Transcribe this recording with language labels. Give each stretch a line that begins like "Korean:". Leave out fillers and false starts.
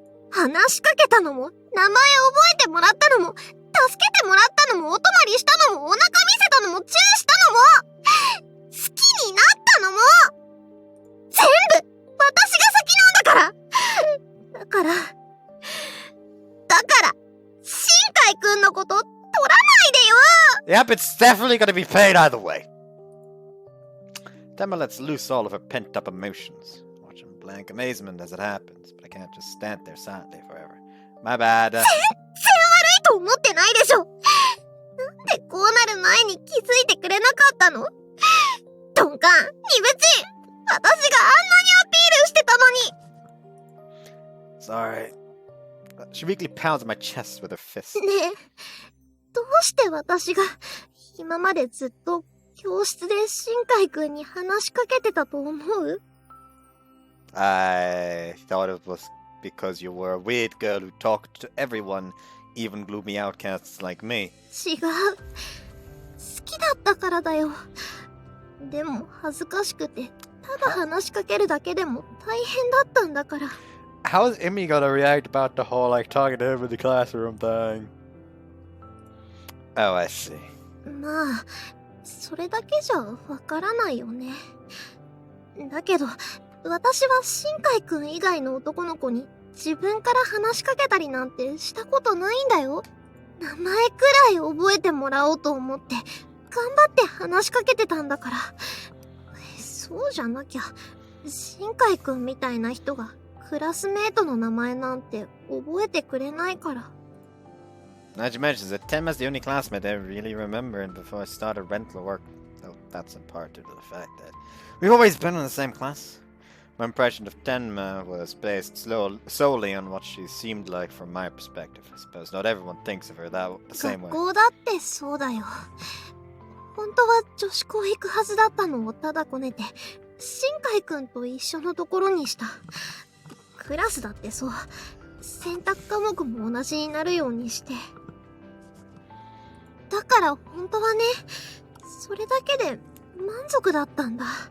Japanese: 話しかけたのも、名前覚えてもらったのも、助けてもらったのも、お泊まりしたのも、お腹見せたのも、チューしたのも、好きになったのも、全部、私が先なんだから。だから、新海くんのこと、取らないでよ。
English: Yep, it's definitely gonna be paid either way. Temma lets loose all of her pent-up emotions, watching blank amazement as it happens, but I can't just stand there silently forever. My bad.
Japanese: 全然悪いと思ってないでしょ。なんでこうなる前に気づいてくれなかったの？鈍感、鈍ち、私があんなにアピールしてたのに。
English: Sorry. She weakly pounds my chest with her fist.
Japanese: ねえ、どうして私が今までずっと教室で新海くんに話しかけてたと思う？
English: I thought it was because you were a weird girl who talked to everyone, even gloomy outcasts like me.
Japanese: 違う。好きだったからだよ。でも恥ずかしくて、ただ話しかけるだけでも大変だったんだから。
English: How is Emmy gonna react about the whole like talking to him in the classroom thing? Oh, I see.
Japanese: まあ、それだけじゃわからないよね。だけど、私は新海くん以外の男の子に自分から話しかけたりなんてしたことないんだよ。名前くらい覚えてもらおうと思って頑張って話しかけてたんだから。そうじゃなきゃ、新海くんみたいな人がクラスメートの名前なんて覚えてくれないから。
English: Now you mentioned that Temma's the only classmate I really remember before I started rental work. Though that's in part due to the fact that we've always been in the same class. My impression of Tenma was based solely on what she seemed like from my perspective. I suppose not everyone thinks of her the same way.
Japanese: 学校だってそうだよ。本当は女子校行くはずだったのをただこねて、新海くんと一緒のところにした。クラスだってそう。選択科目も同じになるようにして。だから本当はね、それだけで満足だったんだ。